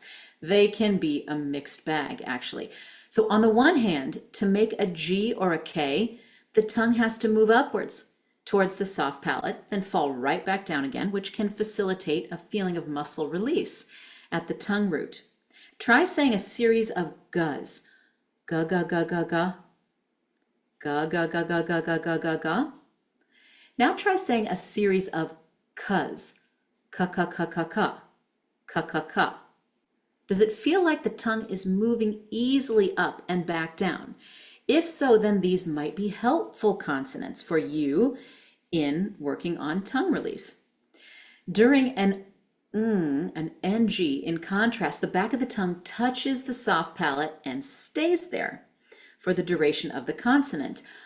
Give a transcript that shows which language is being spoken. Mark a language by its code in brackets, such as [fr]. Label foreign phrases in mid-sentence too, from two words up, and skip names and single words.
[en] They can be a mixed bag, actually. So on the one hand, to make a G or a K, the tongue has to move upwards towards the soft palate, then fall right back down again, which can facilitate a feeling of muscle release at the tongue root. Try saying a series of gas. Ga ga ga ga ga. Ga ga ga ga ga ga ga ga ga. Now try saying a series of kas. Ka ka ka ka ka. Ka ka ka. Does it feel like the tongue is moving easily up and back down? If so, then these might be helpful consonants for you in working on tongue release. During an NG, in contrast, the back of the tongue touches the soft palate and stays there for the duration of the consonant.